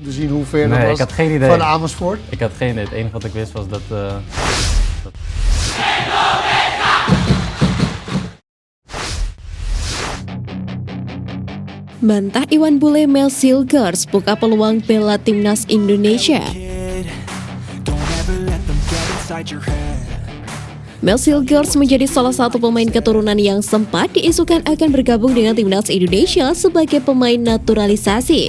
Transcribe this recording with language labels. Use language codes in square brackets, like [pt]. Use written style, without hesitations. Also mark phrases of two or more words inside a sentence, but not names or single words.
[nl] te zien hoe ver Nee, dat ik was had geen idee. van Amersfoort? Ik had geen idee. Het enige wat ik wist was dat... [id] Bantah Iwan Bule Mel Silgers buka peluang bela timnas Indonesia. Mel Silgers menjadi salah satu pemain keturunan yang sempat diisukan akan bergabung dengan timnas Indonesia sebagai pemain naturalisasi.